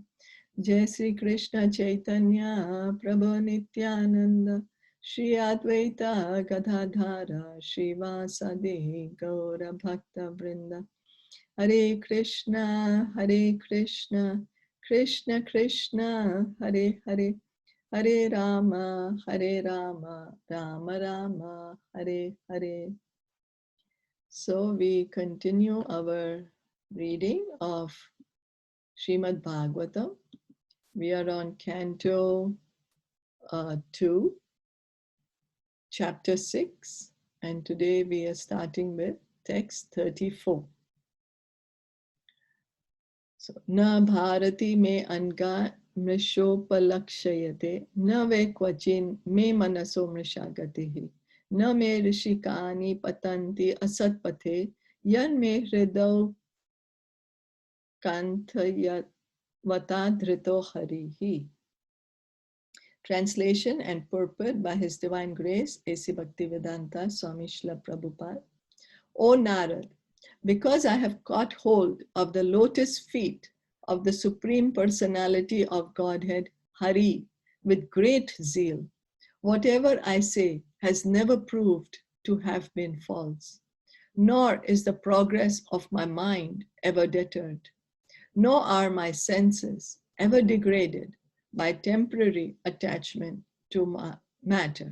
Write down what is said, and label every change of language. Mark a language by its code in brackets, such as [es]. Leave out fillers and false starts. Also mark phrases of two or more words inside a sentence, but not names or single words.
[sa] Jai Sri Krishna Chaitanya Prabhu Nityananda Shri Advaita Gadadhara Shri Vasadi Gaura Bhakta Vrinda. Hare Krishna Krishna Krishna Hare Hare Hare Rama, Rama Rama, Hare Hare. [en] So we continue our reading of Srimad Bhagavatam. We are on Canto 2, Chapter 6, and today we are starting with text 34. So, [sa] न भारती मेऽङ्ग मृषोपलक्ष्यते न वै क्वचिन्मे मनसो मृषागतिः न मे हृषीकाणि पतन्त्यसत्पथे यन्मे हृदौत्कण्ठ्यवता धृतो हरिः. [en] Translation and purport by His Divine Grace A.C. Bhaktivedanta Swami Srila Prabhupada. O Narad, because I have caught hold of the lotus feet of the Supreme Personality of Godhead, Hari, with great zeal, whatever I say has never proved to have been false, nor is the progress of my mind ever deterred, nor are my senses ever degraded by temporary attachment to matter.